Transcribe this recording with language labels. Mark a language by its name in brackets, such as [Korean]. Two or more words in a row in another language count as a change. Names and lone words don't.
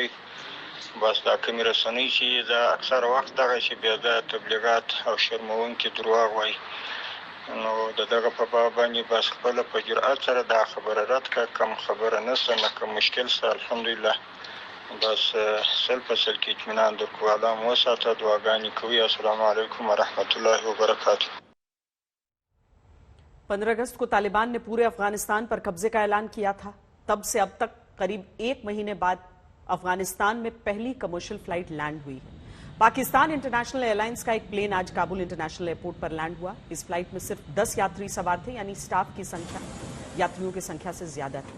[Pashto] بس دا کومې رسنۍ چې دا اکثر وخت دغه چې بیا دا تبلیغات او شرموونکي دروغ وایي نو د دغه په باب باندې بس خپله په جرأت سره دا خبره رد کړه. کم خبره نشته نه کوم مشکل شته الحمدلله. بس سل په سل کې اطمینان درکو. الله مو وساته، دعاګانې کوي. [Arabic] السلام علیکم ورحمۃ اللہ وبرکاتہ. [Hindi] 15 अगस्त को तालिबान ने पूरे अफगानिस्तान पर कब्जे का ऐलान किया था। तब से अब तक करीब 1 महीने बाद अफगानिस्तान में पहली कमर्शियल फ्लाइट लैंड हुई। पाकिस्तान इंटरनेशनल एयरलाइंस का एक प्लेन आज काबुल इंटरनेशनल एयरपोर्ट पर लैंड हुआ। इस फ्लाइट में सिर्फ 10 यात्री सवार थे, यानी स्टाफ की संख्या यात्रियों की संख्या से ज्यादा थी।